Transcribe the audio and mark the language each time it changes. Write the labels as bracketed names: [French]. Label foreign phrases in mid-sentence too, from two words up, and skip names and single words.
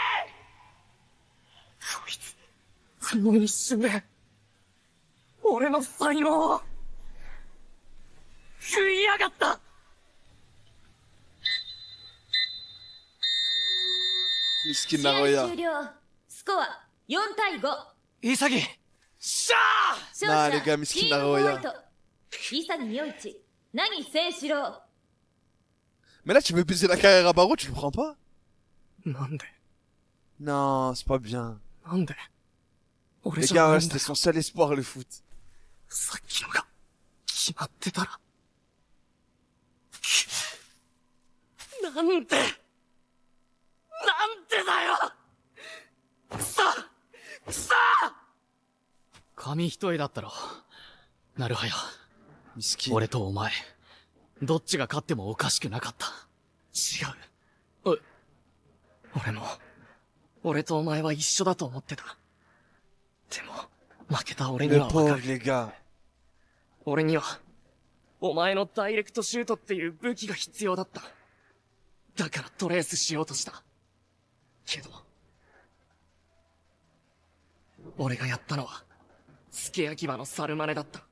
[Japanese] こいつ、この一瞬で俺の才能を食いやがった。 [French] Miskin [Japanese] 試合 Naroya. 終了。スコア4対5。ー。潔。しゃ勝者 [French] Nah, les gars, [Japanese] チ [French] miskin [Japanese] ームホワイ Naroya. ト。潔陽一、凪千四郎。 [French] Mais là, tu veux baiser la carrière à Baro, tu le prends pas? [Japanese] なんで [French] Non, c'est pas bien. [Japanese] なんで俺 [French] Les [Japanese] じゃな [French] gars, [Japanese] いんだ [French] c'était son seul espoir, le foot. [Japanese] さっきのが決まってたら。なんでなんでだよくそくそ紙一重だったろ。なるはや。 [French] Miskin. [Japanese] 俺とお前、どっちが勝ってもおかしくなかった。違う。俺も、俺とお前は一緒だと思ってた。でも、負けた俺に [French] Le [Japanese] はわか [French] pauvre, [Japanese] る。 [French] les gars. [Japanese] 俺には、お前のダイレクトシュートっていう武器が必要だった。だからトレースしようとした。けど、俺がやったのは、付け焼き場の猿真似だった。